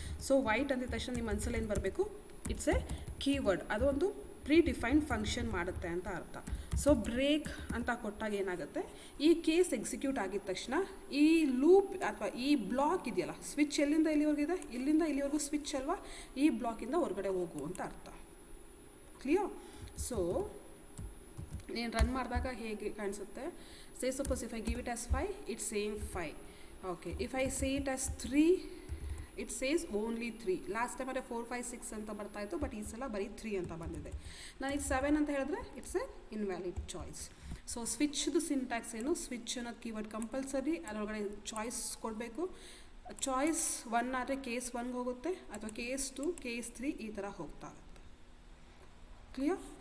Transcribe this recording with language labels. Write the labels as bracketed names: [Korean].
[Kannada] So white ಅಂದಿದ ತಕ್ಷಣ ನಿಮ್ಮ ಮನಸ್ಸಲ್ಲಿ ಏನು ಬರಬೇಕು, [English] it's a keyword, [Kannada] ಅದೊಂದು ಪ್ರೀ ಡಿಫೈನ್ಡ್ ಫಂಕ್ಷನ್ ಮಾಡುತ್ತೆ ಅಂತ ಅರ್ಥ. ಸೊ ಬ್ರೇಕ್ ಅಂತ ಕೊಟ್ಟಾಗ ಏನಾಗುತ್ತೆ, ಈ ಕೇಸ್ ಎಕ್ಸಿಕ್ಯೂಟ್ ಆಗಿದ ತಕ್ಷಣ ಈ ಲೂಪ್ ಅಥವಾ ಈ ಬ್ಲಾಕ್ ಇದೆಯಲ್ಲ, ಸ್ವಿಚ್ ಎಲ್ಲಿಂದ ಇಲ್ಲಿವರೆಗೂ ಇದೆ, ಇಲ್ಲಿಂದ ಇಲ್ಲಿವರೆಗೂ ಸ್ವಿಚ್ ಅಲ್ವಾ, ಈ ಬ್ಲಾಕಿಂದ ಹೊರಗಡೆ ಹೋಗು ಅಂತ ಅರ್ಥ. [English] Clear? [Kannada] ಸೊ ನೀನು ರನ್ ಮಾಡಿದಾಗ ಹೇಗೆ ಕಾಣಿಸುತ್ತೆ, [English] say suppose if I give it as 5, it's saying 5. Okay, if I say it as 3, it says only 3. [Kannada] Last time ಅದೇ 4 5 6 ಅಂತ ಬರ್ತಾ ಇತ್ತು, ಬಟ್ ಈ ಸಲ ಬರೀ 3 ಅಂತ ಬಂದಿದೆ. ನಾನು ಇದು 7 ಅಂತ ಹೇಳಿದ್ರೆ [English] It's a invalid choice. [Kannada] So ಸ್ವಿಚ್ದು syntax ಏನು, ಸ್ವಿಚ್ ಅನ್ನೋದು ಕೀವರ್ಡ್ ಕಂಪಲ್ಸರಿ, ಅದರೊಳಗಡೆ ಚಾಯ್ಸ್ ಕೊಡಬೇಕು. ಚಾಯ್ಸ್ 1 ಆದರೆ ಕೇಸ್ 1ಗೆ ಹೋಗುತ್ತೆ, ಅಥವಾ ಕೇಸ್ 2 ಕೇಸ್ 3 ಈ ಥರ ಹೋಗ್ತಾ ಇರುತ್ತೆ. ಕ್ಲಿಯರ್?